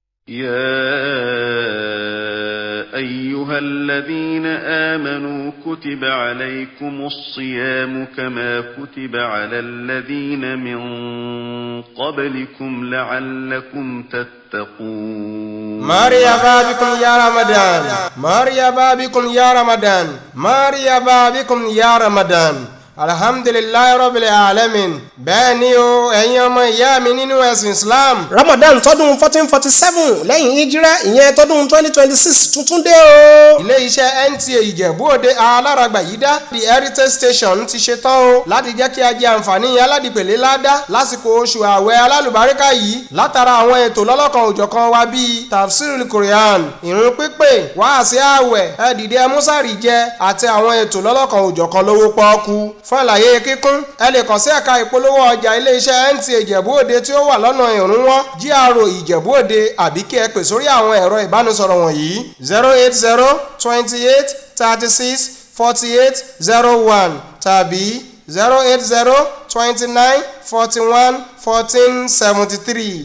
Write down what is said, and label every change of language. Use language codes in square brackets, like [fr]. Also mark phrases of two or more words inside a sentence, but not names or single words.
[ar] يا أيها الذين آمنوا كتب عليكم الصيام كما كتب على الذين من قبلكم لعلكم تتقون. مرحبا بكم يا رمضان، مرحبا بكم يا رمضان، مرحبا بكم يا رمضان. الحمد لله رب العالمين. [yo] bẹ́ẹ̀ ni o ẹ̀yin ọmọ ìyá mi nínú ẹ̀sìn islam. ramadan tọdún 1447 lẹ́yìn hijira ìyẹn tọdún 2026 tuntun dé o. ilé iṣẹ́ NTA ìjẹ̀bú òde aláràgbà yìí dá [en] the heritage station [yo] ti ṣe tán o láti jẹ́ kí a jẹ àǹfààní aládìpẹ̀lẹ́ ládá lásìkò oṣù ààwẹ̀ alálùbáríkà yìí látara àwọn ètò lọ́lọ́kan òjọ̀kan wa bíi [ar] تفسير القرآن, [yo] ìrun pípé, wáàsí ààwẹ̀, ẹ̀dìdẹ mùsàrì jẹ àti àwọn ètò lọ́lọ́kan òjọ̀kan lówó pọ́ọ́kú. fún àlàyé kíkún ẹ lè kàn sí ẹ̀ka ìpolówó ọjà iléeṣẹ́ NTA Ìjẹ̀bú Òde tí ó wà lọ́nà ìrúnwọ́ GRA Ìjẹ̀bú Òde àbí kí ẹ pè sórí àwọn ẹ̀rọ ìbánisọ̀rọ̀ wọ̀nyí 080 28 36 48 01 tàbí 080 29 41 14 73.